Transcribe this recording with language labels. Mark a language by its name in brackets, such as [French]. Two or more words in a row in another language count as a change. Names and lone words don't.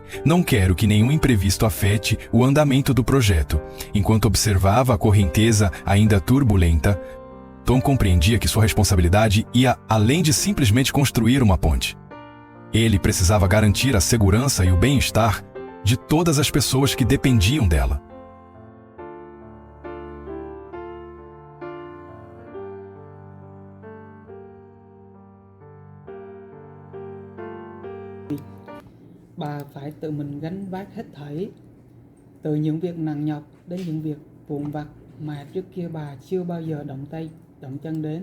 [Portuguese] Não quero que nenhum imprevisto afete o andamento do projeto." Enquanto observava a correnteza ainda turbulenta, Tuan compreendia que sua responsabilidade ia além de simplesmente construir uma ponte. Ele precisava garantir a segurança e o bem-estar de todas as pessoas que dependiam dela. [Vietnamese] Bà phải tự mình gánh vác hết thảy, từ những việc nặng nhọc đến những việc vụn vặt mà trước kia bà chưa bao giờ động tay, động chân đến.